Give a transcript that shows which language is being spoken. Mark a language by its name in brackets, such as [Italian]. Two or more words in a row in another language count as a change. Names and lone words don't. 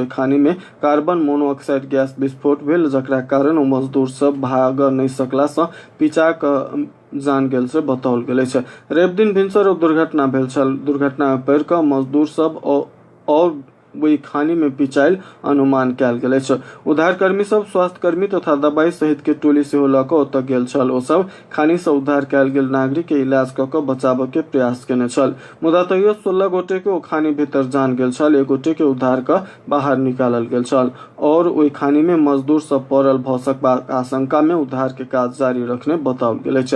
[Maithili] खानी में कार्बन मोनोऑक्साइड गैस विस्फोट भेल जकरा कारण ओ मजदूर सब भाग नहीं सकला से पिचा क जान गेल से बताओल गेल अछि। रवि दिन भिनसर दुर्घटना भेल छल। दुर्घटना में पड़ कऽ मजदूर सब और वही खानी में पिचाइल अनुमान कैल गेल अछि। उद्धारकर्मी सब स्वास्थ्य कर्मी तथा दवाई सहित के टोली सेहो लऽ कऽ ओतऽ गेल छल। ओ सब खानी से उद्धार कैल गेल नागरिक के इलाज कऽ कऽ बचाबऽ के प्रयास केने छल। मुदा तैयो 16 गोटे के ओ खानी भीतर जान गेल छल। 1 गोटे के उद्धार कऽ बाहर निकालल गेल छल और ओहि खानी में मजदूर सब पड़ल भऽ सकबाक आशंका में उद्धार के काज जारी रखने बताओल गेल अछि।